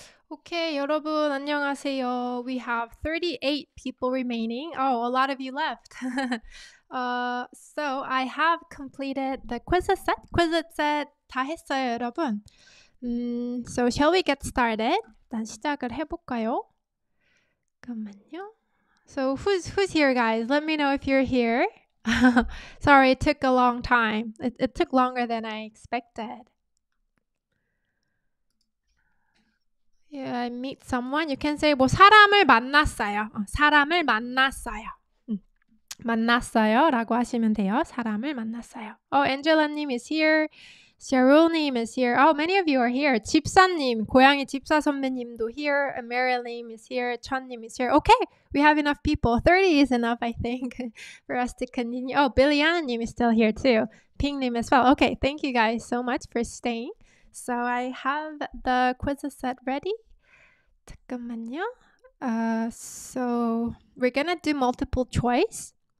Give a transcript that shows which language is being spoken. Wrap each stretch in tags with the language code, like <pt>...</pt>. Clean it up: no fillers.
<ko>Okay, 여러분 안녕하세요.</ko> <en>We have 38 people remaining. Oh, a lot of you left. So I have completed the quiz set.</en> <ko>quiz set 다 했어요, 여러분.</ko> <en>So shall we get started?</en> <ko>일단 시작을 해볼까요? 잠깐만요.</ko> <en>So who's here, guys? Let me know if you're here. Sorry, it took a long time. It took longer than I expected. Yeah, I meet someone. You can say</en> <ko>뭐 사람을 만났어요. 사람을 만났어요. 만났어요라고 하시면 돼요. 사람을 만났어요.</ko> <en>Oh, Angela-님 is here. Cheryl-님 is here. Oh, many of you are here.</en> <ko>집사님, 고양이 집사 선배님도 here.</ko> <en>Meryl-님 is here. 천님 is here. Okay, we have enough people. 30 is enough, I think, for us to continue. Oh, Billiana-님 is still here too. Ping-님 as well. Okay, thank you guys so much for staying. So I have the quiz set ready.</en> <ko>잠깐만요.</ko> <en>So we're gonna do multiple choice.</en>